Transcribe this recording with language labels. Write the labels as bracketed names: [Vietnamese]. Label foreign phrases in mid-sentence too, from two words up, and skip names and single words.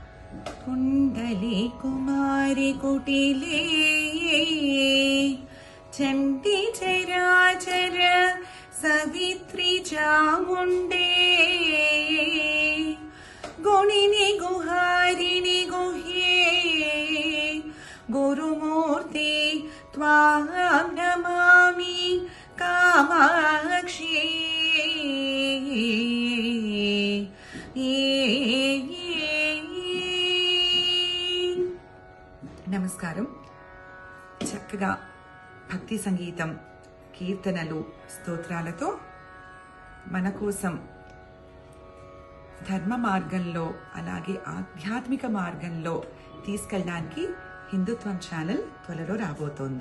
[Sanskrit] कुंडली कुमारी कुटिले चंडी चराचर सवित्री चामुंडे गुणिनी गुहारिणी गुह्ये गुरुमूर्ति त्वां नमामि कामाक्षी। [Telugu] నమస్కారం. చక్కగా భక్తి సంగీతం, కీర్తనలు, స్తోత్రాలతో మన కోసం ధర్మ మార్గంలో అలాగే ఆధ్యాత్మిక మార్గంలో తీసుకెళ్ళడానికి హిందుత్వం ఛానల్ త్వరలో రాబోతోంది.